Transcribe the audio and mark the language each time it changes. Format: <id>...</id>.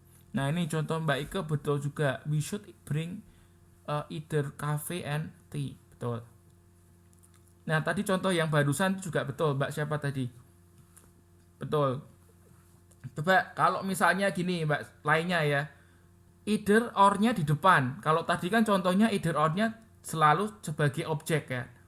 <id>Nah, ini contoh Mbak Ike betul juga.</id> <en>We should bring either coffee and tea.</en> <id>Betul. Nah, tadi contoh yang barusan juga betul, Mbak siapa tadi? Betul. Coba kalau misalnya gini, Mbak, lainnya ya. Either or-nya di depan. Kalau tadi kan contohnya either or-nya selalu sebagai objek ya.</id>